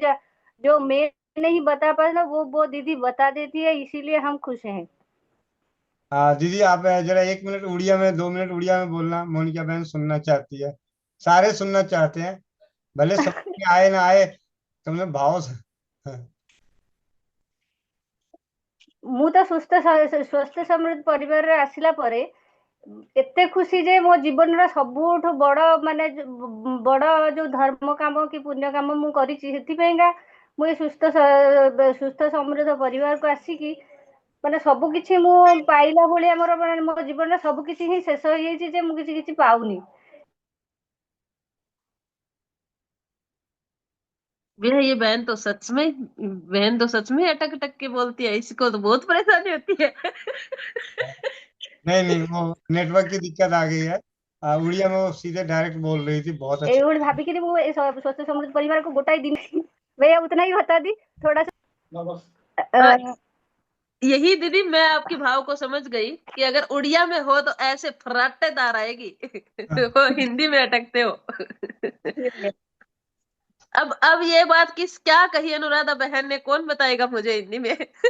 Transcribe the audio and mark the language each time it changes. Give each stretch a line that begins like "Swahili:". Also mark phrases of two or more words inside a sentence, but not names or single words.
Hindi: जो मैं नहीं बता पाता वो दीदी बता देती है, इसीलिए हम खुश हैं। दीदी आप जरा 1 मिनट उड़िया में, 2 मिनट उड़िया में बोलना, मोनिका बहन सुनना चाहती है, सारे सुनना चाहते हैं, भले समझ में आए ना आए, तुमने भाव से।
Odia: ମୁଁ ତ ସ୍ୱସ୍ଥ ସମୃଦ୍ଧ ପରିବାରରେ ଆସିଲା ପରେ ଏତେ ଖୁସି ଯେ ମୋ ଜୀବନର ସବୁଠୁ ବଡ ମାନେ ବଡ ଯୋଉ ଧର୍ମ କାମ କି ପୁଣ୍ୟ କାମ ମୁଁ କରିଛି, ସେଥିପାଇଁକା ମୁଁ ଏ ସୁସ୍ଥ ସମୃଦ୍ଧ ପରିବାରକୁ ଆସିକି ମାନେ ସବୁ କିଛି ମୁଁ ପାଇଲା ଭଳିଆ ମୋର ମାନେ ମୋ ଜୀବନରେ ସବୁ କିଛି ହିଁ ଶେଷ ହେଇଯାଇଛି ଯେ ମୁଁ କିଛି କିଛି ପାଉନି।
Hindi: भैया ये बहन तो सच में अटक अटक के बोलती है, इसको तो बहुत परेशानी होती है। नहीं नहीं, वो नेटवर्क की दिक्कत आ गई है। उड़िया में वो सीधे डायरेक्ट बोल रही थी, बहुत अच्छा।
Odia: ଏଇଭଳି ଭାବିକିରି ମୁଁ ଏ ସ୍ୱସ୍ଥ ସମୃଦ୍ଧ ପରିବାରକୁ ଗୋଟାଏ
Hindi: दिन भैया उतना ही बता दी थोड़ा सा। यही दीदी मैं आपके भाव को समझ गई कि अगर उड़िया में हो तो ऐसे फर्राटेदार आएगी। वो हिंदी में अटकते हो। अब ये बात क्या कही अनुराधा बहन ने, कौन बताएगा मुझे हिंदी में?